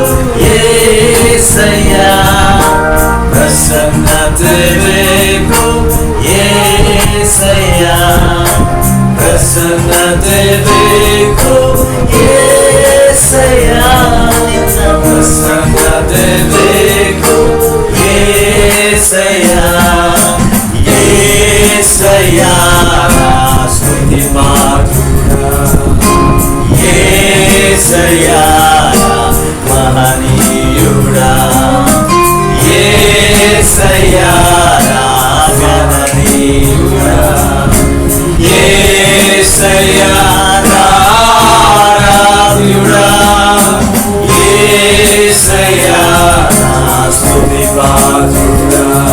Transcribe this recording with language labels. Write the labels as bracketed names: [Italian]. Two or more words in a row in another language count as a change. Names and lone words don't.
[Kannada] ಏಸಯ್ಯ ಪ್ರಸನ್ನತೆ ಬೇಕು ಏಸಯ್ಯ ಪ್ರಸನ್ನತೆ ಬೇಕು ಏಸಯ್ಯ ಪ್ರಸನ್ನತೆ ಬೇಕು ಏಸಯ್ಯ ಏಸಯ್ಯ ಸ್ತುತಿ [Telugu] యేసయ్యా మహనీయుడా, యేసయ్యా గణనీయుడా, యేసయ్యా ఆరాధ్యుడా, యేసయ్యా స్తుతి పాత్రుడా,